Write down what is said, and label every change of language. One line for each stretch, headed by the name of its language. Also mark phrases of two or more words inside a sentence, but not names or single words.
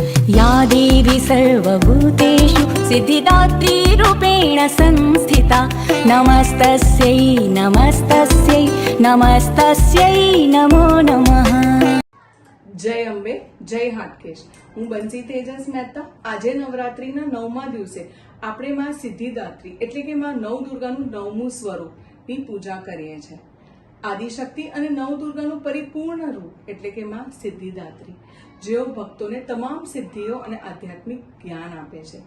Sanskrit: या देवी सर्वभूतेषु सिद्धिदात्री रूपेण संस्थिता नमस्तस्यै नमस्तस्यै नमस्तस्यै नमो नमः।
Hindi: जय अंबे जय हाटकेश।
Gujarati: હું બંસી તેજસ મહેતા। આજે નવરાત્રીના 9મા દિવસે આપણે માં સિદ્ધિદાત્રી એટલે કે માં નવદુર્ગાનું 9મું સ્વરૂપની પૂજા કરીએ છીએ। આદિશક્તિ અને નવદુર્ગાનું પરિપૂર્ણ રૂપ એટલે કે માં સિદ્ધિદાત્રી, જેઓ ભક્તોને તમામ સિદ્ધિઓ અને આધ્યાત્મિક જ્ઞાન આપે છે।